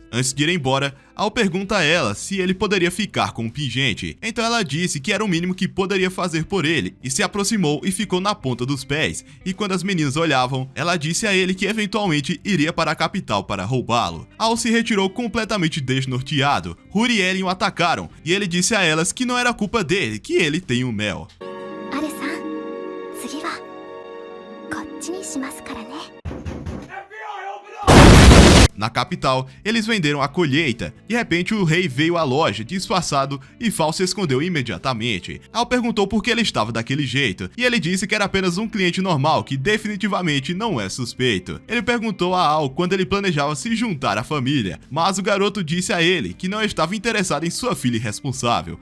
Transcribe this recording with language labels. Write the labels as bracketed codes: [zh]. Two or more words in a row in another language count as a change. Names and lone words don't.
[pt] Antes de ir embora, Al pergunta a ela se ele poderia ficar com o pingente, então ela disse que era o mínimo que poderia fazer por ele, e se aproximou e ficou na ponta dos pés, e quando as meninas olhavam, ela disse a ele que eventualmente iria para a capital para roubá-lo. Al se retirou completamente desnorteado. Huri e Ellen o atacaram, e ele disse a elas que não era culpa dele, que ele tem o mel. [ja] Are-san, 次はこっちにしますからね。 [pt] Na capital, eles venderam a colheita. De repente, o rei veio à loja, disfarçado, e Fal se escondeu imediatamente. Ao perguntou por que ele estava daquele jeito, e ele disse que era apenas um cliente normal, que definitivamente não é suspeito. Ele perguntou a Ao quando ele planejava se juntar à família, mas o garoto disse a ele que não estava interessado em sua filha irresponsável.